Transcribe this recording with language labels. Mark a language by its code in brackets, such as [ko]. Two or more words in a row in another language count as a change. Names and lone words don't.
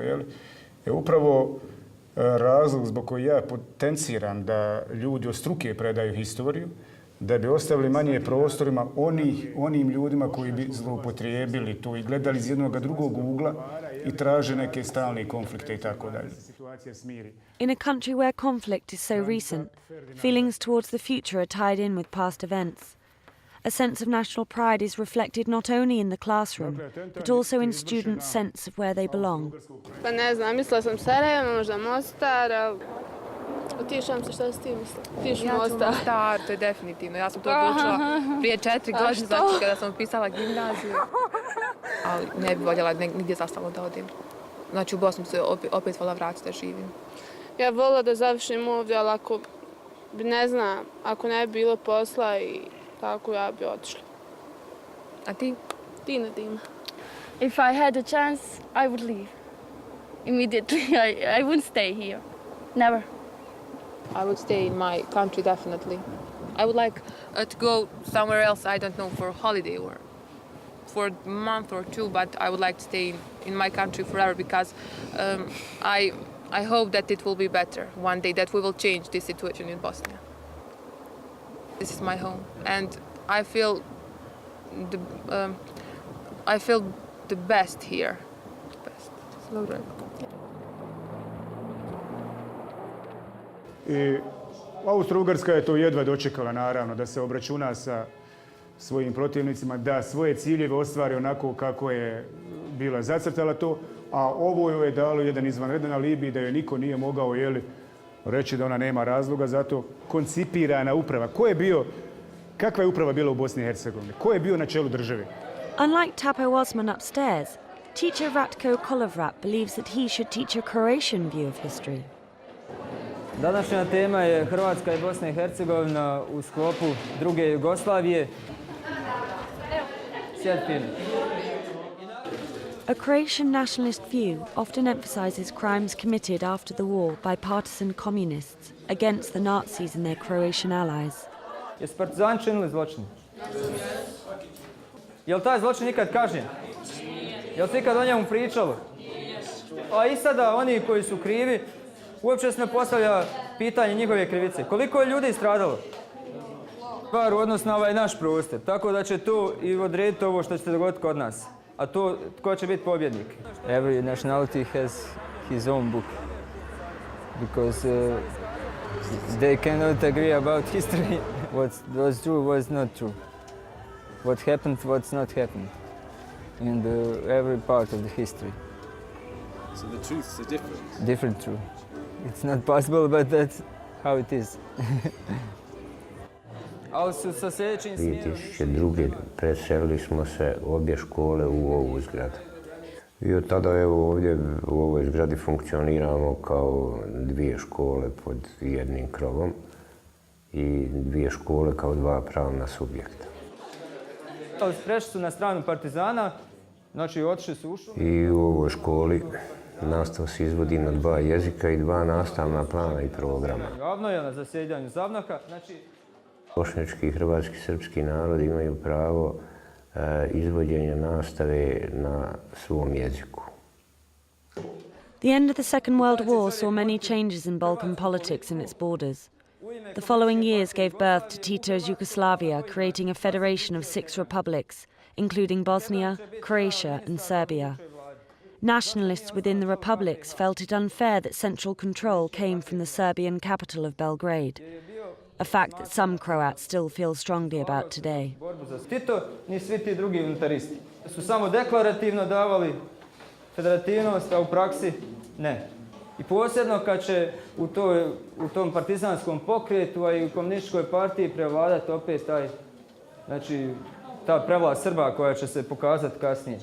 [bs] Je upravo razlog zbog koji ja potenciram da ljudi od struke predaju historiju, da bi ostavili manje prostorima onim ljudima koji bi zloupotrijebili to i gledali iz jednog drugog ugla i traže neke stalne konflikte i tako dalje. [en] In a country where conflict is so recent, feelings towards the future are tied in with past events. A sense of national pride is reflected not only in the classroom, but also in students' sense of where they belong. [bs] Pa ne znam, mislila sam Sarajevo, možda Mostar, ali otišam se, šta si ti mislila? Tiš Mostar. Ja ću Mostar, to je definitivno. Ja sam to odlučila prije 4 godine, znači kada sam upisala gimnaziju. Ali ne bi voljela nigdje zastavno da odim. Znači u Bosnu se opet voljela vratiti da živim. Ja voljela da završim ovdje, ali ako bi, ne znam, ako ne bi bilo posla i tako, ja bi otišla. A ti? Tina. [en] If I had a chance, I would leave. Immediately, I wouldn't stay here. Never. I would stay in my country, definitely. I would like to go somewhere else, I don't know, for a holiday or for a month or two, but I would like to stay in my country forever because I hope that it will be better one day, that we will change this situation in Bosnia. This is my home, and I feel the best here. The best. [bs] I Austro-Ugarska je to jedva dočekala, naravno, da se obračuna sa svojim protivnicima, da svoje ciljeve ostvari onako kako je bila zacrtala to, a ovo joj je dalo jedan izvanredan alibi da joj niko nije mogao reći da ona nema razloga za to. Koncipirana uprava. Kakva je uprava bila u Bosni i Hercegovini? Ko je bio na čelu države? [en] Unlike Tape Osman upstairs, teacher Ratko Kolovrat believes that he should teach a Croatian view of history. [hr] Današnja tema je Hrvatska i Bosna i Hercegovina u sklopu druge Jugoslavije. A Croatian nationalist view often emphasizes crimes committed after the war by partisan communists against the Nazis and their Croatian allies. Jesu partizani činili zločin? Je li taj zločin nikad kažnjen? Je li se ikad o njemu pričalo? A i sada oni koji su krivi, uopće se ne postavlja pitanje njihove krivice. Koliko je ljudi stradalo? Stvar u odnosu na ovaj naš prostor, tako da će to i odrediti ovo što će se dogoditi kod nas. A to, tko će biti pobjednik? [en] Every nationality has his own book. Because they cannot agree about history. What was true was not true. What happened, what's not happened. In every part of the history. So the truths are different? Different truth. It's not possible, but that's how it is. [bs] 2002. preselili smo se obje škole u ovu zgradu. I od tada evo ovdje u ovoj zgradi funkcioniramo kao dvije škole pod jednim krovom. i 2 škole kao 2 pravna subjekta. Prešli su na stranu partizana, znači otišli su u šumu. I u ovoj školi nastava se izvodi na 2 jezika i 2 nastavna plana i programa. Avnoja na zasjedanju Zavnaka, Bošnjački, hrvatski, srpski narod imaju pravo izvođenja nastave na svom jeziku. [en] The end of the Second World War saw many changes in Balkan politics and its borders. The following years gave birth to Tito's Yugoslavia, creating a federation of 6 republics, including Bosnia, Croatia and Serbia. Nationalists within the republics felt it unfair that central control came from the Serbian capital of Belgrade, a fact that some Croats still feel strongly about today. [hr] Tito ni svi ti drugi unitaristi su samo deklarativno davali federativnost, a u praksi ne. I posebno kad će u tom partizanskom pokretu, a i u komunističkoj partiji prevladati opet ta prevlast Srba koja će se pokazati kasnije.